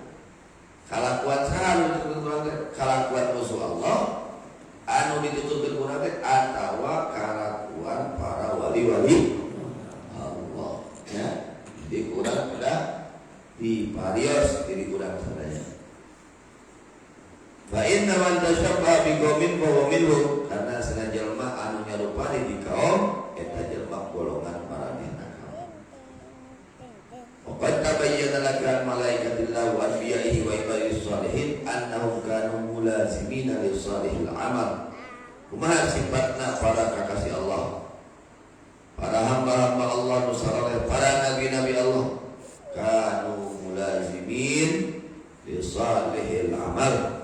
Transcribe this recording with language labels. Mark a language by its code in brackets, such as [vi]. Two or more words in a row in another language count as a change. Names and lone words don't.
[su] Kalakuan saha nu dituturkeun ku urang teh? Kalakuan musuh Allah anu dituturkeun ku urang teh atawa kalakuan para wali-wali Allah. Ya, di urang udah diparios diri urang sadaya. [ar] فإن من تشبه بقوم فهو منهم, [su] karena sana jelema anu nyarupani di kaum eta jelema golongan maranehna kaum. [ar] قد تبين لك ملائكة الله وأنبيائه وعباده الصالحين أنهم كانوا ملازمين لصالح العمل. [su] Kumaha sifatna para kakasih Allah, para hamba-hamba Allah nu saleh, para nabi-nabi Allah, [ar] كانوا ملازمين لصالح العمل.